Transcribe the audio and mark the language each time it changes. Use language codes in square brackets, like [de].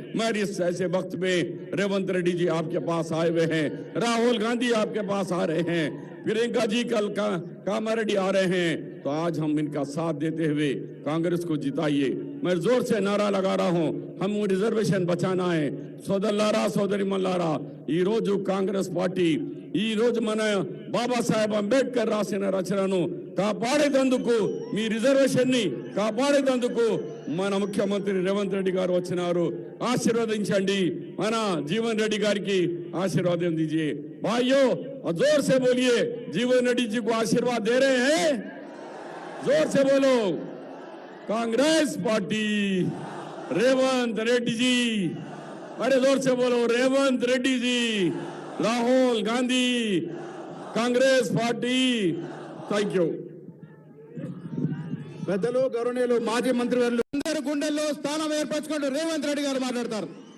[hi] मैं इस ऐसे वक्त में रेवंत रेड्डी जी आपके पास आए हुए हैं, राहुल गांधी आपके पास आ रहे हैं, प्रियंका जी कल कामा रेड्डी आ रहे हैं। तो आज हम इनका साथ देते हुए कांग्रेस को जिताइए। मैं जोर से नारा लगा रहा हूं, हम रिजर्वेशन बचाना है। [te] సోదరులారా సోదరిమల్లారా, ఈ రోజు కాంగ్రెస్ పార్టీ ఈ రోజు మన బాబాసాహెబ్ అంబేద్కర్ రాసిన రచనను కాపాడేందుకు, మీ రిజర్వేషన్ ని కాపాడేందుకు మన ముఖ్యమంత్రి రేవంత్ రెడ్డి గారు వచ్చినారు। ఆశీర్వదించండి, మన జీవన్ రెడ్డి గారికి ఆశీర్వాదం [hi] दीजिए। भाइयों, जोर से बोलिए, जीवन रेड्डी जी को आशीर्वाद दे रहे हैं। जोर से बोलो, कांग्रेस पार्टी रेवंत रेड्डी जी। अरे जोर से बोलो, Revanth Reddy ji, Rahul Gandhi, Congress party. [en] Thank you. [te] పెద్దలు గౌరవనీయులు మాజీ మంత్రివర్యులు అందరూ గుండెల్లో స్థానం ఏర్పరచుకుంటూ రేవంత్ రెడ్డి గారు మాట్లాడతారు।